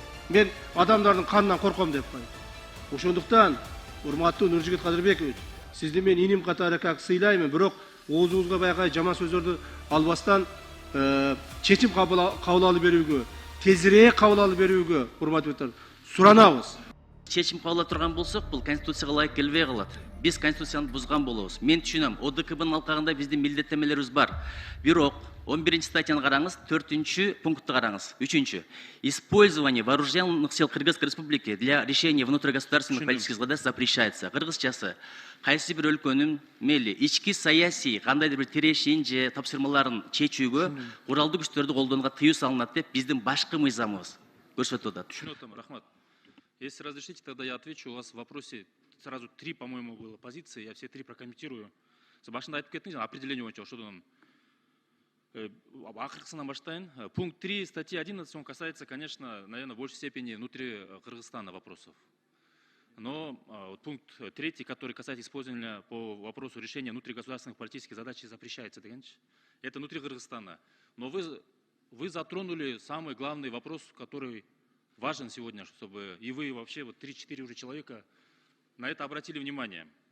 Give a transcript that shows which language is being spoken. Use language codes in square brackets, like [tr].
[ky] Мен адамдардын канынан корком деп кой. Ошондуктан, урматтуу Нуржигит Кадырбекович, сизди мен иним катары как сыйлаймын, бирок оозуңузга баягы жаман сөздөрдү албастан чечим кабыл алып берүүгө, тезирээк кабыл алып берүүгө, урматтуу депутаттар, суранабыз. чечим кабыл ала турган болсок, бул конституцияга ылайык келбей калат. Биз конституцияны бузган болобуз. Мен түшүнөм, ОДКБнын алкагында биздин милдеттенмелерибиз бар. Бирок 11 статьяны караңыз, 4 пунктты караңыз. 3. [ru] Использование вооруженных сил Кыргызской республики для решения внутригосударственных политических задач запрещается. [ky] Кыргызчасы кайсы бир өлкөнүн мели ички саясий кандайдыр бир тирешин же тапшырмаларын чечүүгө куралдуу күчтөрдү колдонууга тыюу салынат деп биздин башкы мыйзамыбыз көрсөтүп атат. Түшүнөтөм, рахмат. [ru] Если разрешите, тогда я отвечу. У вас в вопросе сразу 3, по-моему, было позиции. Я все 3 прокомментирую. [ky] Башында айтып кеттиңиз, определение боюнча ошодон акыркысынан баштайын. [ru] Пункт 3 статьи 11, он касается, конечно, наверное, в большей степени внутри Кыргызстана вопросов. Но пункт 3, который касается использования по вопросу решения внутригосударственных политических задач, запрещается. Это внутри Кыргызстана. Но вы затронули самый главный вопрос, который важен сегодня, чтобы и вы, вообще вот 3-4 уже человека на это обратили внимание.